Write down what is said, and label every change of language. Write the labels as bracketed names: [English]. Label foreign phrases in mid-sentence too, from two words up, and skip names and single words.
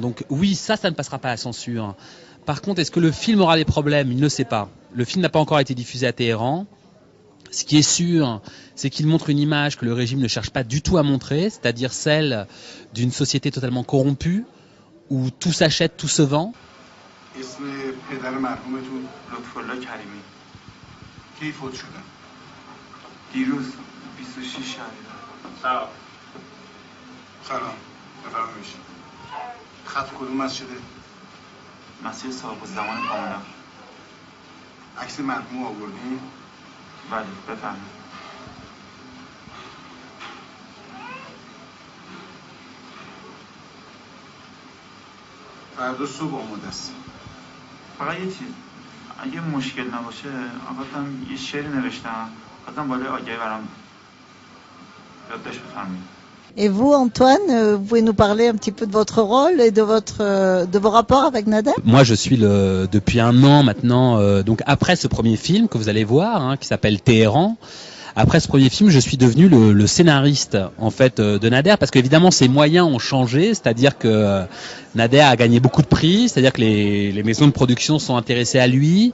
[French] Donc oui, ça ne passera pas à la censure. Par contre, est-ce que le film aura des problèmes? Il ne sait pas. Le film n'a pas encore été diffusé à Téhéran. Ce qui est sûr, c'est qu'il montre une image que le régime ne cherche pas du tout à montrer, c'est-à-dire celle d'une société totalement corrompue, où tout s'achète, tout se vend. [Persian] اسم پدر مرحومتون لطف‌الله کریمی کی فوت شدن؟ دیروز 26 شهریور. سلام بفرمایید. خط کدوم مسجده؟ مسجد صاحب الزمان کاملا. عکس مرحوم آوردین؟ بله بفرمایید. فردا صبح آماده است. فقط یه چیز، اگه مشکل نباشه آقاتم یه شعری نوشتم خواستم بالای آگهی برام یادداشت بفرمایید. [French] Et vous, Antoine, vous pouvez nous parler un petit peu de votre rôle et de vos rapports avec Nader? Moi, je suis depuis un an maintenant, donc après ce premier film que vous allez voir, hein, qui s'appelle Téhéran. Après ce premier film, je suis devenu le scénariste en fait de Nader, parce qu'évidemment ses moyens ont changé, c'est-à-dire que Nader a gagné beaucoup de prix, c'est-à-dire que les maisons de production sont intéressées à lui.